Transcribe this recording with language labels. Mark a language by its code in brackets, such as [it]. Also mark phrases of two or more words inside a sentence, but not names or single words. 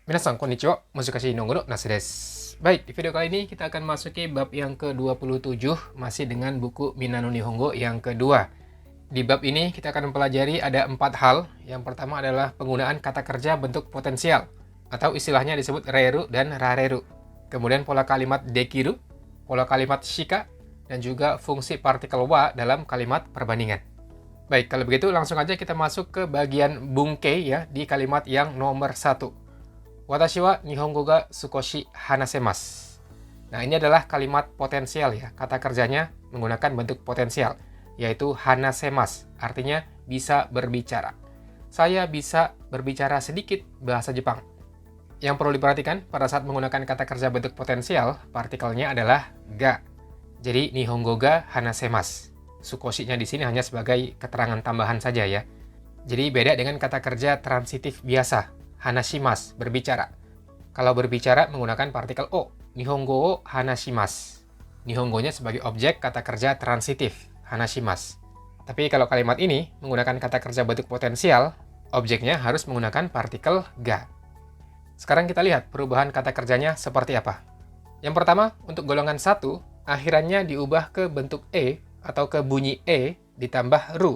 [ja] みなさん、こんにちは。むすかし日本語のなすです. [id] Baik, di video kali ini kita akan masuki bab yang ke-27, masih dengan buku Minano Nihongo yang kedua. Di bab ini kita akan mempelajari ada 4 hal. Yang pertama adalah penggunaan kata kerja bentuk potensial, atau istilahnya disebut reru dan rareru. Kemudian pola kalimat dekiru, pola kalimat shika, dan juga fungsi partikel wa dalam kalimat perbandingan. Baik, kalau begitu langsung aja kita masuk ke bagian bunkei ya, di kalimat yang nomor 1. [ja] 私は日本語が少し話せます. [id] Nah, ini adalah kalimat potensial ya. Kata kerjanya menggunakan bentuk potensial, yaitu hanasemasu, artinya bisa berbicara. Saya bisa berbicara sedikit bahasa Jepang. Yang perlu diperhatikan pada saat menggunakan kata kerja bentuk potensial, partikelnya adalah ga. Jadi [ja] 日本語が話せます. [id] Sukoshinya di sini hanya sebagai keterangan tambahan saja ya. Jadi beda dengan kata kerja transitif biasa. Hanashimasu, berbicara. Kalau berbicara menggunakan partikel o, [ja] 日本語を話します. [id] Nihongonya sebagai objek kata kerja transitif, hanashimasu. Tapi kalau kalimat ini menggunakan kata kerja bentuk potensial, objeknya harus menggunakan partikel ga. Sekarang kita lihat perubahan kata kerjanya seperti apa. Yang pertama, untuk golongan 1, akhirannya diubah ke bentuk e atau ke bunyi e ditambah ru.